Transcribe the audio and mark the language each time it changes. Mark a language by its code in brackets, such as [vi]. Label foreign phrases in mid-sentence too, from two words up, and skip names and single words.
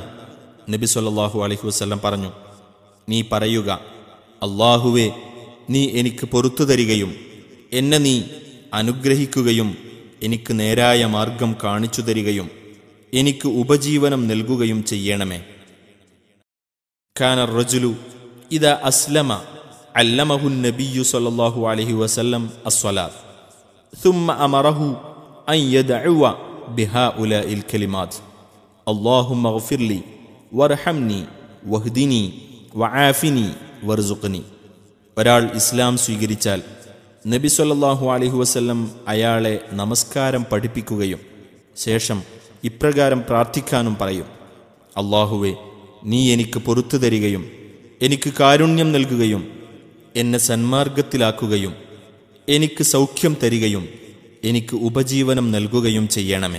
[ml] നബി [ar] صلى الله عليه وسلم [ml] പറഞ്ഞു, നീ പറയുക, അല്ലാഹുവേ, നീ എനിക്ക് പൊറുത്തു തരികയും എന്നെ നീ അനുഗ്രഹിക്കുകയും എനിക്ക് നേരായ മാർഗം കാണിച്ചു തരികയും എനിക്ക് ഉപജീവനം നൽകുകയും ചെയ്യണമേ. [ar] كان الرجل إذا أسلم علمه النبي صلى الله عليه وسلم الصلاة ثم أمره أن يدعو بهؤلاء الكلمات اللهم اغفر لي وارحمني واهدني وعافني وارزقني. [ml] ഒരാൾ ഇസ്ലാം സ്വീകരിച്ചാൽ നബി [ar] صلى الله عليه وسلم [ml] അയാളെ നമസ്കാരം പഠിപ്പിക്കുകയും ശേഷം ഇപ്രകാരം പ്രാർത്ഥിക്കാനും പറയും, അല്ലാഹുവേ, നീ എനിക്ക് പൊറുത്തു തരികയും എനിക്ക് കാരുണ്യം നൽകുകയും എന്നെ സന്മാർഗത്തിലാക്കുകയും എനിക്ക് സൗഖ്യം തരികയും എനിക്ക് ഉപജീവനം നൽകുകയും ചെയ്യണമേ.